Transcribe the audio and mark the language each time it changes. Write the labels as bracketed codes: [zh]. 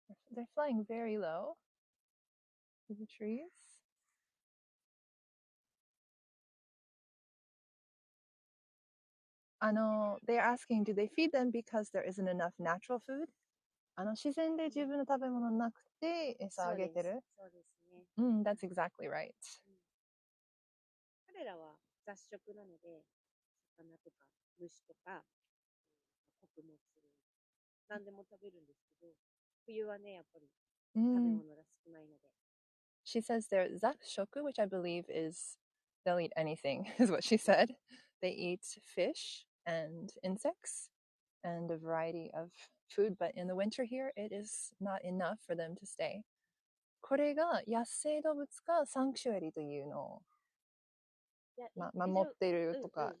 [en] They're flying very low through the trees. They're asking, do they feed them because there isn't enough natural food? [ja] 自然で自分の食べ物なくて餌あげてる。そうですね。 [en] That's exactly right. [ja] 彼らは雑食なので、魚とか虫とか、穀物、何でも食べるんですけど、冬はね、やっぱり食べ物が少ないので。 [en] She says they're zakshoku, which I believe is they'll eat anything, is what she said. They eat fish and insects and a variety of food, but in the winter here, it is not enough for them to stay. [ja] これが野生動物かサンクチュアリというのを、守っているとか。